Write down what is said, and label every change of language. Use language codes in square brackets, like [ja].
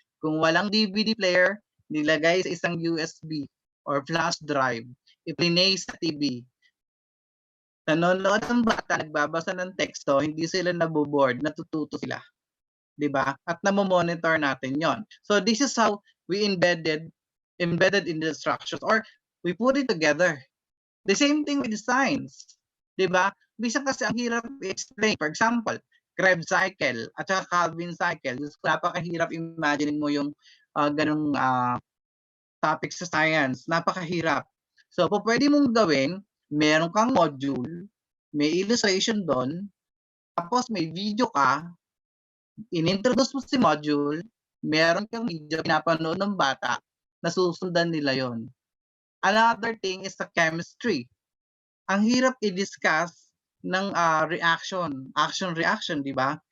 [tl] Kung walang DVD player, nilagay sa isang USB or flash drive, i-play sa TV. Nanonood ng bata, nagbabasa ng teksto, hindi sila naboboard, natututo sila. 'Di ba? At namo-monitor natin 'yon. [en] So this is how we embedded in the instructions, or we put it together. The same thing with the science. [tl] 'Di ba? Minsan kasi ang hirap i-explain. [en] For example, [tl] Krebs cycle at saka Calvin cycle. Napakahirap imagine mo yung ganung topic sa science. Napakahirap. So, pwede mong gawin, meron kang module, may illustration doon, tapos may video ka, in-introduce mo si module, meron kang video, pinapanood ng bata, nasusundan nila yon. [en] Another thing is the chemistry. [tl] Ang hirap i-discuss ng action-reaction, di ba?